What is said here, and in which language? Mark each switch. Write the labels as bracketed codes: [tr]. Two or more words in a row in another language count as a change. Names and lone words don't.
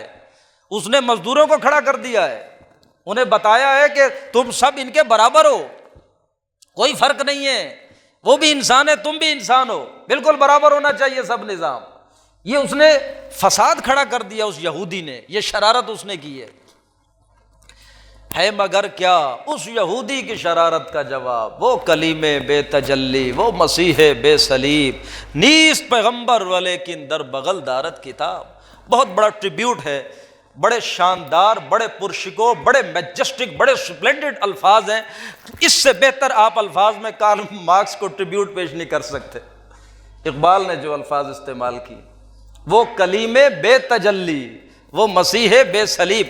[ur] اس نے مزدوروں کو کھڑا کر دیا ہے، انہیں بتایا ہے کہ تم سب ان کے برابر ہو، کوئی فرق نہیں ہے، وہ بھی انسان ہے، تم بھی انسان ہو، بالکل برابر ہونا چاہیے سب نظام. یہ اس نے فساد کھڑا کر دیا، اس یہودی نے، یہ شرارت اس نے کی ہے. مگر کیا اس یہودی کی شرارت کا جواب، [fa] وہ کلیم بے تجلی، وہ مسیح بے صلیب، نیست پیغمبر ولیکن در بغل دارت کتاب. [ur] بہت بڑا ٹریبیوٹ ہے، بڑے شاندار، بڑے پرشکو، بڑے میجسٹک، بڑے سپلینڈڈ الفاظ ہیں. اس سے بہتر آپ الفاظ میں کارل مارکس کو ٹریبیوٹ پیش نہیں کر سکتے. اقبال نے جو الفاظ استعمال کی، [fa] وہ کلیم بے تجلی، وہ مسیح بے صلیب.